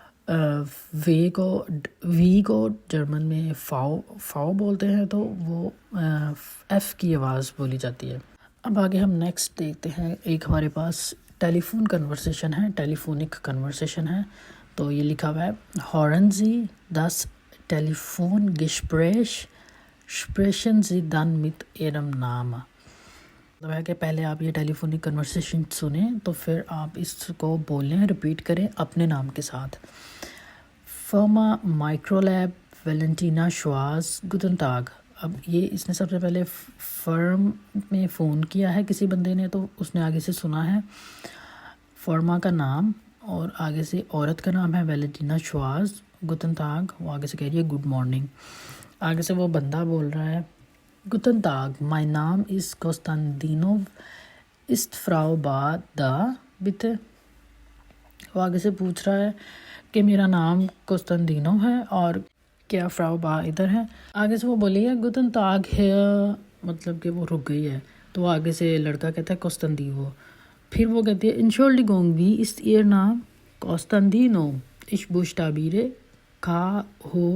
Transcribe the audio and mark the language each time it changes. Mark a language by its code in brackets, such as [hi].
[hi] We को German में फाओ बोलते हैं, तो वो एफ़ की आवाज़ बोली जाती है। अब आगे हम नेक्स्ट देखते हैं। एक हमारे पास टेलीफोन कन्वर्सेशन है, टेलीफोनिक कन्वर्सेशन है। तो ये लिखा हुआ है [de] Hören Sie das Telefongespräch, sprechen Sie dann mit Ihrem Namen। [hi] मतलब है कि पहले आप ये टेलीफोनिक कन्वर्सेशन सुने तो फिर आप इसको बोलें, रिपीट करें अपने नाम के साथ। [de] फर्मा माइक्रोलैब वेलेंटीना श्वास गुटन टाग। [hi] अब ये इसने सबसे पहले फर्म में फ़ोन किया है किसी बंदे ने, तो उसने आगे से सुना है फर्मा का नाम और आगे से औरत का नाम है वेलेंटीना श्वास [de] गुटन टाग, [hi] वो आगे से कह रही है गुड मॉर्निंग। आगे से वो बंदा बोल रहा है [de] गुटन टाग, माय नाम इज़ कोस्तांदीनोव, इस्ट फ्राउ बा दा बिते। [hi] वो आगे से पूछ रहा है कि मेरा नाम कोस्तांदीनोव है और क्या फ्राउ बा इधर है। आगे से वो बोली है [de] गुटन टाग [hi] है, मतलब कि वो रुक गई है। तो आगे से लड़का कहता है कोस्तांदीवो। फिर वो कहती है [de] Entschuldigung, wie ist Ihr Name? Costandino. Ich buchstabiere K-O-S-T-A-D-I-N-O-V।